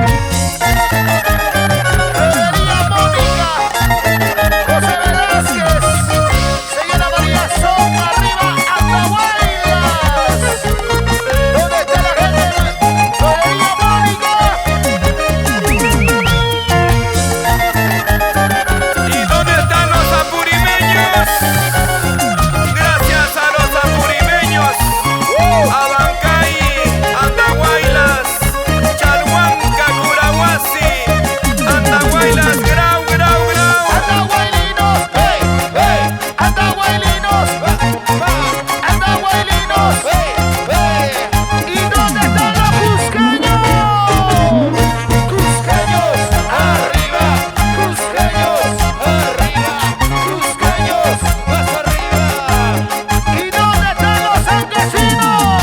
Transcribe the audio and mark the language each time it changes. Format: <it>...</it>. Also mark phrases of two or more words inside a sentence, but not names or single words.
<es>María Mónica, José Velázquez, señora María Son, arriba Atahualpas. ¿Dónde está la gente? María Mónica. ¿Y dónde están los apurimeños? Gracias a los apurimeños, Abancay, Andahuaylas, Chalhuanca, Curahuasi, Andahuaylas, Grau, Grau, Grau. Atahualinos, hey, hey, Atahualinos, Atahualinos, hey, hey. ¿Y dónde están los cusqueños? Cusqueños, arriba, cusqueños, arriba, cusqueños, más arriba. ¿Y dónde están los ancasinos?</es>